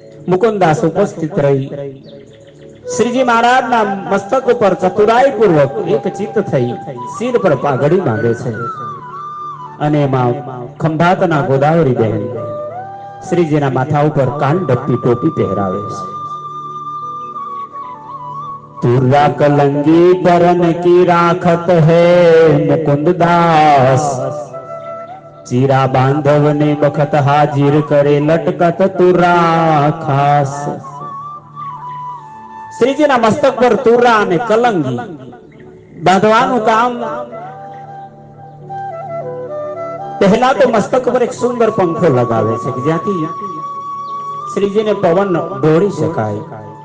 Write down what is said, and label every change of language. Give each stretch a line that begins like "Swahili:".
Gujarati: મુકુંદાસ ઉપસ્થિત રહી શ્રીજી મહારાજના મસ્તક ઉપર ચતુરાઈ પૂર્વક એક ચિત્ત થઈ શિર પર પાઘડી બાંધે છે અને એમાં ખંભાતના ગોદાવરી બહેન શ્રીજીના માથા ઉપર કાન ડપ્પી ટોપી પહેરાવે છે.
Hindi: तुर्रा कलंगी बरन की राखत है मुकुंद दास, चीरा बांधव ने बखत हाजिर करे लटकत तुर्रा खास.
Gujarati: श्रीजीना मस्तक पर तुर्रा અને કલંગી બાંધવાનું કામ પહેલા તો મસ્તક પર એક સુંદર પંખો લગાવે છે કે જ્યાંથી શ્રીજીને પવન દોડી શકાય.